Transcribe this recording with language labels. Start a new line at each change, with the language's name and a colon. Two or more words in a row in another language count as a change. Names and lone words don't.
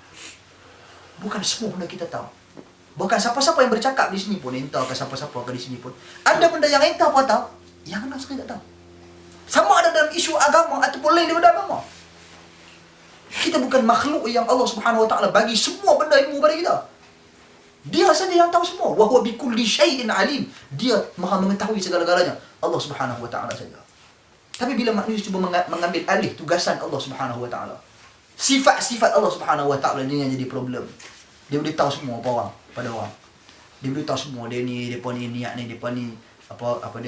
Malay: Bukan semua benda kita tahu. Bukan siapa-siapa yang bercakap di sini pun, entah ke siapa-siapa ke di sini pun, ada benda yang entah pun tahu, yang ana sendiri tak tahu. Sama ada dalam isu agama ataupun lain daripada agama. Kita bukan makhluk yang Allah
Arabic: سبحانه وتعالى
Malay: bagi semua benda ilmu pada kita. Dia saja yang tahu semua.
Arabic: وهو بكل شيء عليم.
Malay: Dia Maha mengetahui segala-galanya. Allah
Arabic: سبحانه وتعالى
Malay: saja. Tapi bila manusia cuba mengambil alih tugasan Allah
Arabic: سبحانه وتعالى,
Malay: sifat-sifat Allah
Arabic: سبحانه وتعالى
Malay: ni yang jadi problem. Dia boleh tahu semua apa orang pada orang. Dia boleh tahu semua dia ni, depa ni niat ni, depa ni apa dia?